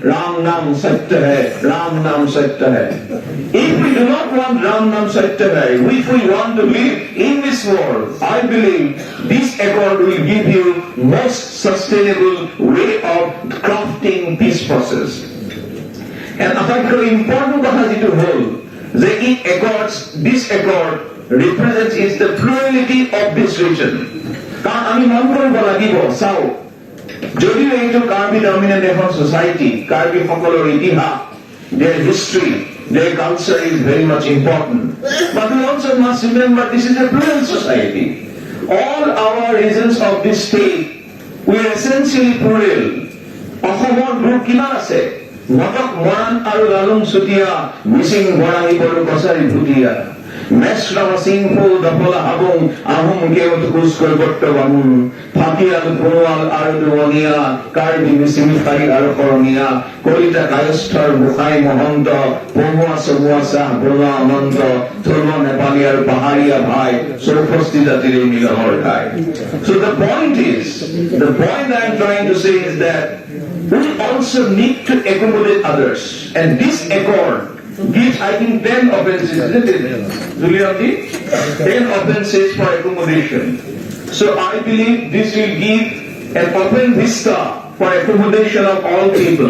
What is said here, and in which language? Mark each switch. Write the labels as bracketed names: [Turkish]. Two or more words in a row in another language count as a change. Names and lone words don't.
[Hindi] राम नाम सत्य है, राम नाम सत्य है. [English] If we do not want [Hindi] राम नाम सत्य है, [English] if we want to live in this world, I believe this accord will give you most sustainable way of crafting peace process. And [Assamese] আটাইতকৈ important কথা যিটো হ'ল যে [English] this accord represents is the plurality of this region. [Assamese] কাৰণ আমি মন কৰিব লাগিব চাও যদিও এইটো কাৰ্বি ডমিনেণ্ট [English] এখন society, [Assamese] কাৰ্বি সকলৰ ইতিহাস, [English] their history, their culture is very much important. But we also must remember this is a plural society. All our regions of this state, we are essentially plural. [Assamese] অসমৰ গ্ৰুপ কিমান আছে? মটক মৰাণ আৰু লালুং চুতীয়া, মিচিং বৰাহী বড়ো কছাৰী ভুটীয়া, মেছৰাম সিংফু দফলা হাবুং আহোম কেওট কুচকৈ বট্ট বামুণ, ফাটিয়াল বনোৱাল আৰু দুৱনীয়া, কাৰ্বি মিচিমিফাই আৰু কৰঙীয়া, কলিতা কায়স্থৰ গোসাঁই মহন্ত, পহুৱা চমুৱা চাহ বৰুৱা অনন্ত, থলুৱা নেপালী আৰু পাহাৰীয়া ভাই, চৌষষ্ঠি জাতিৰে মিলনৰ ঠাই. [English] So the point I am trying to say is that we also need to accommodate others. And this accord gives, I think, 10 offenses, isn't it, Julianji? 10 offenses for accommodation. So I believe this will give an open vista for accommodation of all people.